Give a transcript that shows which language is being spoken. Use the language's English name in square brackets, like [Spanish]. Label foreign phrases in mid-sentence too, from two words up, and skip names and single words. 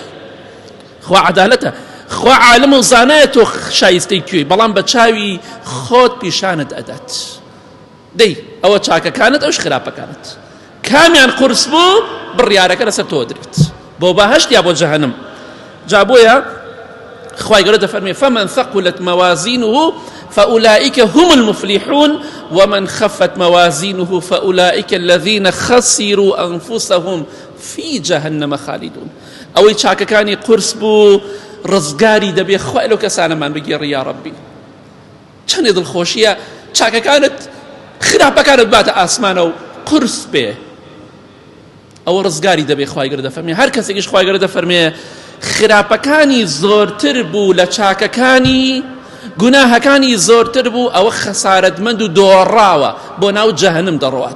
[Central Kurdish] خوا عەدالەتە، خوا عالم و زانایە تۆ شایستەی کوێی، بەڵام بە چاوی خۆت پیشانت ئەدات. دەی ئەوە چاکەکانت، ئەوش خراپەکانت، کامیان قورس بوو بڕیارەکە لەسەر تۆ درێت، بۆ بەهەشت یا بۆ جەهەنەم. جا بۆیە خوای گەورە دەفەرمێ [Arabic] فمن ثقلت موازينه فأولئك هم المفلحون ومن خفت موازينه فأولئك الذين خسروا أنفسهم في جهنم خالدون. [Central Kurdish] ئەوەی چاکەکانی قورس بوو ڕزگاری دەبێ. خوای لەو کەسانەمان بگێڕی یا ڕەبی. چەندێ دڵخۆشیە چاکەکانت خراپەکانت باتە ئاسمانە و قورس بێ، ئەوە ڕزگاری دەبێ. خوای گەورە دەفەرمێ هەر کەسێکیش خوای گەورە دەفەرمێ خراپەکانی زۆرتر بوو لە چاکەکانی، گوناهەکانی زۆرتر بوو، ئەوە خەسارەتمەند و دۆڕاوە، بۆ ناو جەهەنم دەڕوات.